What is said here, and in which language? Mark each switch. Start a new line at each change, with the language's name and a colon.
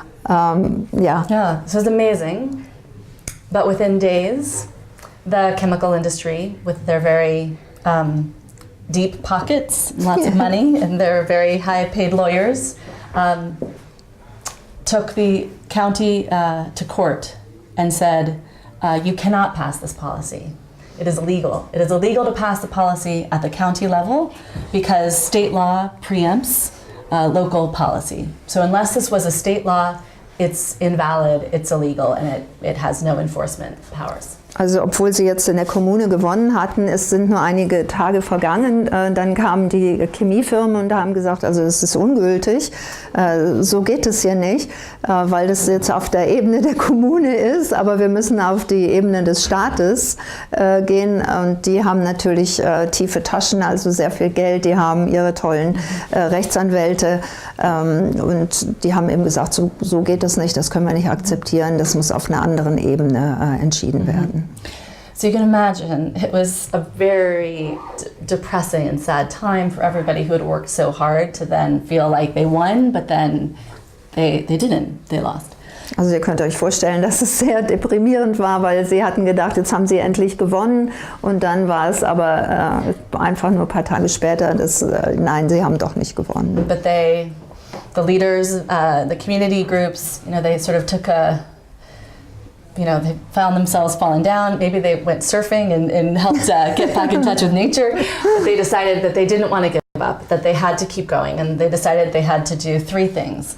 English: Yeah, this was amazing. But within days, the chemical industry, with their very deep pockets, lots of money, and their very high-paid lawyers, took the county to court and said, you cannot pass this policy. It is illegal. It is illegal to pass the policy at the county level because state law preempts local policy. So unless this was a state law, it's invalid, it's illegal, and it has no enforcement powers.
German: Also obwohl sie jetzt in der Kommune gewonnen hatten, es sind nur einige Tage vergangen, dann kamen die Chemiefirmen und haben gesagt, also es ist ungültig, so geht es hier nicht, weil das jetzt auf der Ebene der Kommune ist, aber wir müssen auf die Ebene des Staates gehen und die haben natürlich tiefe Taschen, also sehr viel Geld, die haben ihre tollen Rechtsanwälte und die haben eben gesagt, so geht das nicht, das können wir nicht akzeptieren, das muss auf einer anderen Ebene entschieden werden.
English: So you can imagine, it was a very depressing and sad time for everybody who had worked so hard to then feel like they won, but then they didn't, they lost.
German: Also ihr könnt euch vorstellen, dass es sehr deprimierend war, weil sie hatten gedacht, jetzt haben sie endlich gewonnen und dann war es aber einfach nur ein paar Tage später, nein, sie haben doch nicht gewonnen.
English: But the leaders, the community groups, they sort of took they found themselves falling down. Maybe they went surfing and helped get back in touch with nature. But they decided that they didn't want to give up, that they had to keep going. And they decided they had to do 3 things.